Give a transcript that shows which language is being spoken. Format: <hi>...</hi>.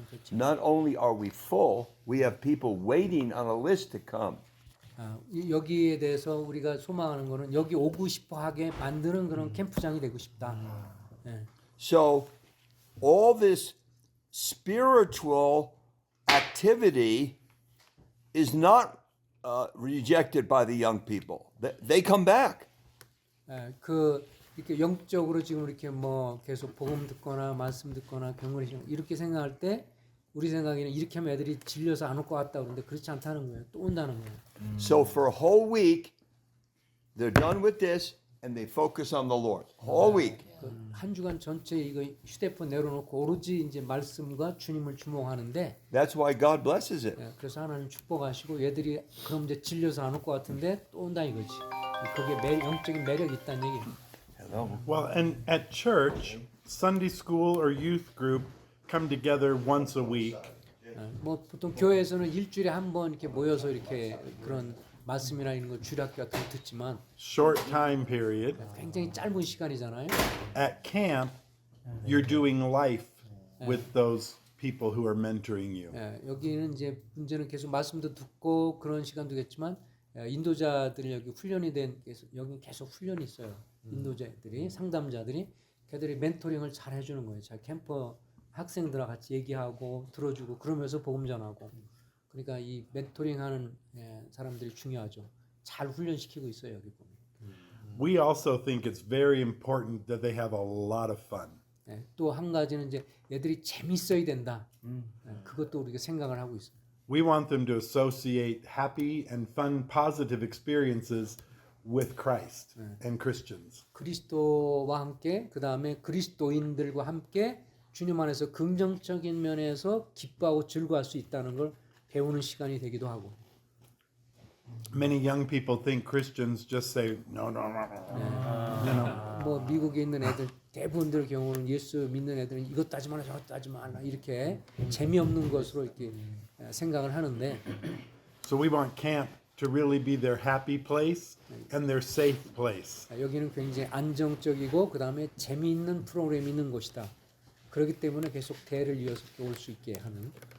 <en>Not only are we full, we have people waiting on a list to come.</en> <ko>여기에 대해서 우리가 소망하는 거는 여기 오고 싶어 하게 만드는 그런 캠프장이 되고 싶다.</ko> <en>So all this spiritual activity is not rejected by the young people. They come back.</en> <ko>그 이렇게 영적으로 지금 이렇게 뭐 계속 복음 듣거나 말씀 듣거나 경건히 이렇게 생각할 때 우리 생각에는 이렇게 하면 애들이 질려서 안 올 것 같다 그러는데 그렇지 않다는 거예요. 또 온다는 거예요.</ko> <en>So for a whole week, they're done with this and they focus on the Lord. Whole week.</en> <ko>한 주간 전체 이거 휴대폰 내려놓고 오로지 이제 말씀과 주님을 주목하는데</ko> <en>That's why God blesses it.</en> <ko>그래서 하나님 축복하시고 얘들이 그럼 이제 질려서 안 올 것 같은데 또 온다 이거지. 그게 영적인 매력이 있다는 얘기예요.</ko> <en>Well, and at church, Sunday school or youth group come together once a week.</en> <ko>뭐 보통 교회에서는 일주일에 한 번 이렇게 모여서 이렇게 그런 말씀이나 이런 거 주일학교 같은 거 듣지만</ko> <en>Short time period.</en> <ko>굉장히 짧은 시간이잖아요.</ko> <en>At camp, you're doing life with those people who are mentoring you.</en> <ko>여기는 이제 문제는 계속 말씀도 듣고 그런 시간도 겠지만 인도자들이 여기 훈련이 된 여기 계속 훈련이 있어요. 인도자들이 상담자들이 걔들이 멘토링을 잘 해주는 거예요. 자 캠퍼 학생들과 같이 얘기하고 들어주고 그러면서 복음 전하고. 그러니까 이 멘토링하는 사람들이 중요하죠. 잘 훈련시키고 있어요 여기 보면.</ko> <en>We also think it's very important that they have a lot of fun.</en> <ko>또 한 가지는 이제 얘들이 재밌어야 된다. 그것도 우리가 생각을 하고 있어요.</ko> <en>We want them to associate happy and fun, positive experiences with Christ and Christians.</en> <ko>그리스도와 함께 그 다음에 그리스도인들과 함께 주님 안에서 긍정적인 면에서 기뻐하고 즐거워할 수 있다는 걸 배우는 시간이 되기도 하고.</ko> <en>Many young people think Christians just say no, no, no, no.</en> <ko>뭐 미국에 있는 애들 대부분들 경우는 예수 믿는 애들은 이것도 하지 마라 저것도 하지 마라 이렇게 재미없는 것으로 이렇게 생각을 하는데.</ko> <en>So we want camp to really be their happy place and their safe place.</en> <ko>여기는 굉장히 안정적이고 그 다음에 재미있는 프로그램이 있는 곳이다. 그렇기 때문에 계속 대를 이어서 올 수 있게 하는.</ko>